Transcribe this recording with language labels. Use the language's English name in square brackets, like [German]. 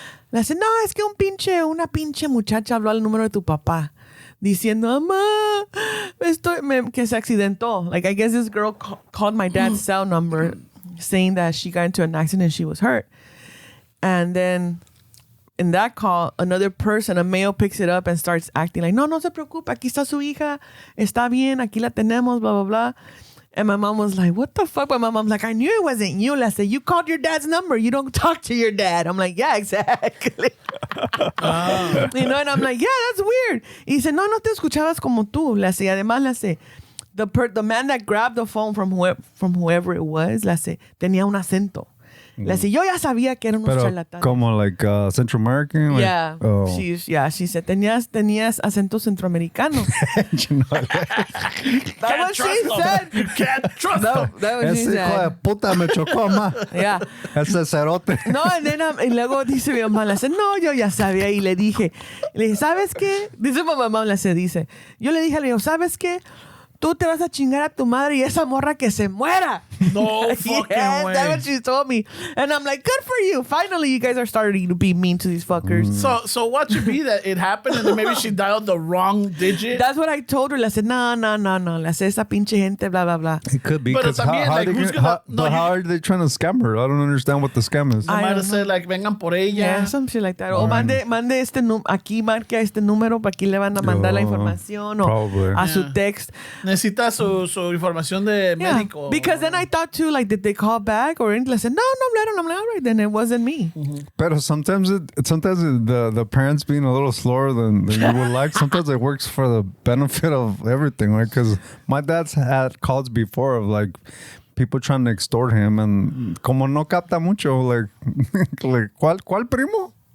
[English] And I said, [Spanish] no, es que una pinche muchacha habló al número de tu papá. Diciendo, mamá, que se accidentó. [English] Like, I guess this girl called my dad's cell number saying that she got into an accident and she was hurt. And then in that call, another person, a male, picks it up and starts acting like, [Spanish] no se preocupe, aquí está su hija, está bien, aquí la tenemos, [English] blah, blah, blah. And my mom was like, what the fuck? My mom's like, I knew it wasn't you. I said, you called your dad's number. You don't talk to your dad. I'm like, yeah, exactly. And I'm like, yeah, that's weird. [Spanish] Y dice, no te escuchabas como tú. Le hace, además, le hace, [English] the man that grabbed the phone from whoever it was, [Spanish] le hace, tenía un acento. Le dice, yo ya sabía que eran unos charlatanes. [English] Como like Central American? Like, yeah. Oh. She said, [Spanish] tenías acento centroamericano. [English] That was she said. You can't trust them. That was she said. [Spanish] Ese hijo de puta me chocó, ma. [English] Yeah. [Spanish] Ese cerote. No, y luego dice mi mamá, le dice, no, yo ya sabía. Y le dije, ¿sabes qué? Dice mi mamá, dice, yo le dije, ¿sabes qué? Tú te vas a chingar a tu madre y esa morra que se muera. [English] No fucking way. That's what she told me. And I'm like, good for you. Finally, you guys are starting to be mean to these fuckers. So watch it be that it happened and then maybe she dialed the wrong digit. That's what I told her. Le said, no. [Spanish] Le said, esa pinche gente, blah, blah, blah. [English] It could be. Because how are they trying to scam her? I don't understand what the scam is. I might have said, like, [Spanish] vengan por ella. [English] Yeah, some shit like that. [Spanish] O mande aquí marque este número para aquí le van a mandar la información o a su text. Necesita su información de médico. [English] Because then I thought too, like, did they call back or anything? I said, no, I'm like, all right, then it wasn't me. But sometimes the parents being a little slower than you would like, sometimes it works for the benefit of everything, right? Because my dad's had calls before of like people trying to extort him, and [Spanish] como no capta mucho, [English] like [Spanish] ¿cuál primo?